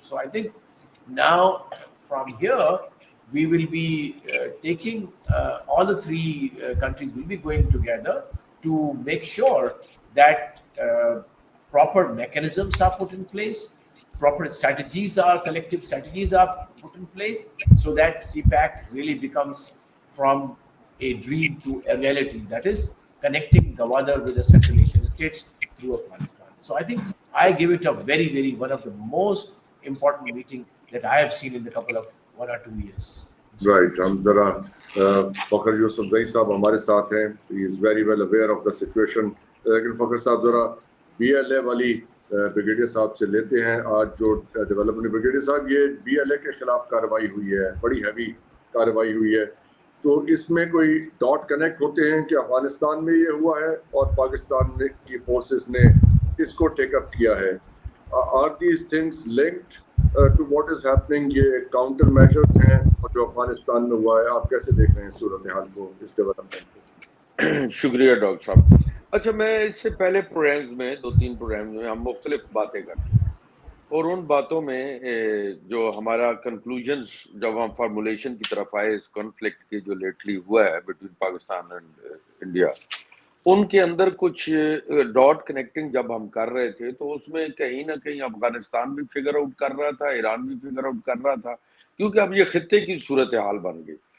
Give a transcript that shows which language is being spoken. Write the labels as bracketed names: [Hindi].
[English] So I think now from here, we will be taking all the three countries will be going together to make sure that proper mechanisms are put in place, proper collective strategies are put in place, so that CPAC really becomes from a dream to a reality, that is connecting Gwadar with the Central Asian states through Afghanistan. So I think I give it a very one of the most important meeting that I have seen in the couple of 1 or 2 years. Right. [Hindi] हम जरा फखर यूसुफ जई साहब हमारे साथ हैं. [English] He is very well aware of the situation. [Hindi] लेकिन फखर साहब जरा BLA वाली ब्रिगेडियर साहब से लेते हैं. आज जो डेवलपमेंट ब्रिगेडियर साहब, ये BLA के खिलाफ कार्रवाई हुई है, बड़ी हैवी कार्रवाई हुई है, तो इसमें कोई डॉट कनेक्ट होते हैं कि अफगानिस्तान में ये हुआ है और पाकिस्तान की फोर्सेस ने इसको टेकअप किया है. [English] Are these things linked to what is happening? [Hindi] ये काउंटर मेजर्स हैं और जो अफगानिस्तान में हुआ है, आप कैसे देख रहे हैं सूरत हाल को, इस डेवलपमेंट को? शुक्रिया डॉक्टर साहब. अच्छा, मैं इससे पहले प्रोग्राम्स में 2-3 प्रोग्राम्स में हम मुख्तलिफ बातें करते हैं और उन बातों में जो हमारा कंक्लूजन्स जब हम फार्मूलेशन की तरफ आए इस कॉन्फ्लिक्ट की जो लेटली हुआ है [English] between Pakistan and India, [Hindi] उनके अंदर कुछ डॉट कनेक्टिंग जब हम कर रहे थे तो उसमें कहीं ना कहीं अफगानिस्तान भी फिगर आउट कर रहा था, ईरान भी फिगर आउट कर रहा था, क्योंकि अब ये खित्ते की सूरत हाल बन गई.